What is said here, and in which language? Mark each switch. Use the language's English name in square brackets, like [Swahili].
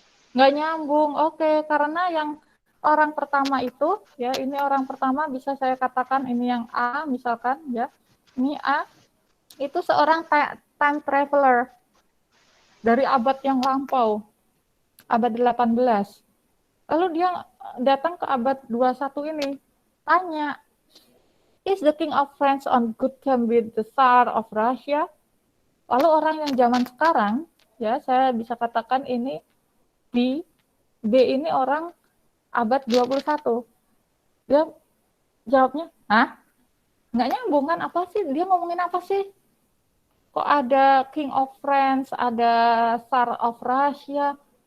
[Indonesian] Nggak nyambung, oke. Karena yang orang pertama itu, ya ini orang pertama bisa saya katakan ini yang A misalkan, ya. Ini A, itu seorang time traveler dari abad yang lampau, abad 18. Lalu dia datang ke abad 21 ini, tanya, [English] is the king of France on good term with the Tsar of Russia? [Indonesian] Lalu orang yang zaman sekarang, ya saya bisa katakan ini B ini orang abad 21. Dia jawabnya, hah? Nggak nyambung kan? Apa sih? Dia ngomongin apa sih? Kok ada King of France, ada Tsar of Russia?